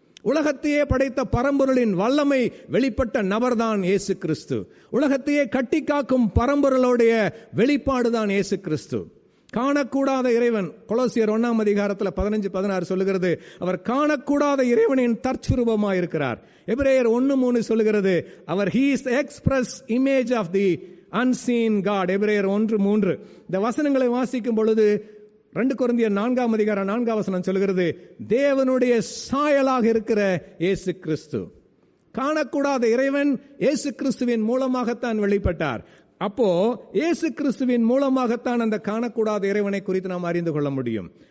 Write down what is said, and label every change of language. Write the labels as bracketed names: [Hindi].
[Tamil] உலகத்தையே படைத்த பரம்பொருளின் வல்லமை வெளிப்பட்ட நபர்தான் இயேசு கிறிஸ்து. உலகத்தையே கட்டி காக்கும் பரம்பொருளுடைய வெளிப்பாடுதான் இயேசு கிறிஸ்து. காணக்கூடாத இறைவன், கொலோசியர் 1ஆம் அதிகாரத்தில் 15-16 சொல்லுகிறது, அவர் காணக்கூடாத இறைவனின் தற்சுரூபமாக இருக்கிறார். எபிரேயர் 1:3 சொல்லுகிறது, அவர் [English] he is the express image of the unseen God. [Tamil] எபிரேயர் 1:3. இந்த வசனங்களை வாசிக்கும் பொழுது 2 கொரிந்தியர் 4ஆம் அதிகாரம் 4ஆம் வசனம் சொல்லுகிறது, தேவனுடைய சாயலாக இருக்கிற இயேசு கிறிஸ்து. காணக்கூடாத இறைவன் இயேசு கிறிஸ்துவின் மூலமாகத்தான் வெளிப்பட்டார். அப்போ இயேசு கிறிஸ்துவின் மூலமாகத்தான் அந்த காணக்கூடாத இறைவனை குறித்து நாம் அறிந்து கொள்ள முடியும்.